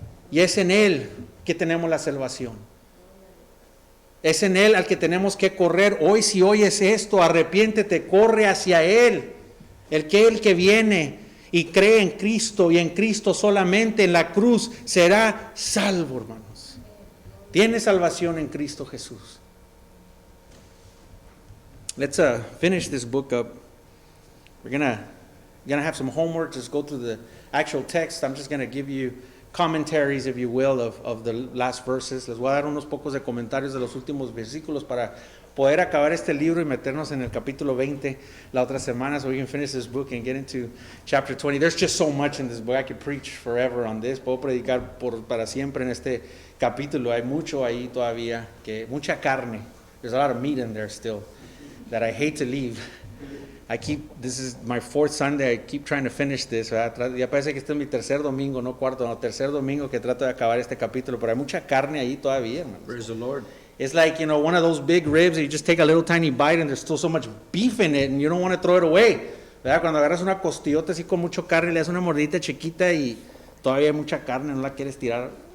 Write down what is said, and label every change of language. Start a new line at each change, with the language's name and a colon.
Spanish: Y es en Él que tenemos la salvación. Es en Él al que tenemos que correr. Hoy, si oyes esto, arrepiéntete, corre hacia Él. El que viene y cree en Cristo y en Cristo solamente en la cruz será salvo, hermanos. Tiene salvación en Cristo Jesús.
English: Let's finish this book up. We're gonna have some homework. Just go through the actual text. I'm just gonna give you commentaries, if you will, of the last verses.
Spanish: Les voy a dar unos pocos de comentarios de los últimos versículos para poder acabar este libro y meternos en el capítulo 20 la otra semana,
English: so we can finish this book and get into chapter 20. There's just so much in this book. I could preach forever on this.
Spanish: Puedo predicar para siempre en este capítulo. Hay mucho ahí todavía, mucha carne.
English: There's a lot of meat in there still that I hate to leave. This is my fourth Sunday, I keep trying to finish this.
Spanish: ¿Verdad? Ya parece que este es mi tercer domingo, no cuarto, no, tercer domingo que trato de acabar este capítulo, pero hay mucha carne ahí todavía, hermanos.
English: Praise the Lord. It's like, one of those big ribs, and you just take a little tiny bite and there's still so much beef in it and you don't want to throw it away.
Spanish: ¿Verdad? Cuando agarras una costillota así con mucho carne, le das una mordidita chiquita y todavía hay mucha carne, no la quieres tirar.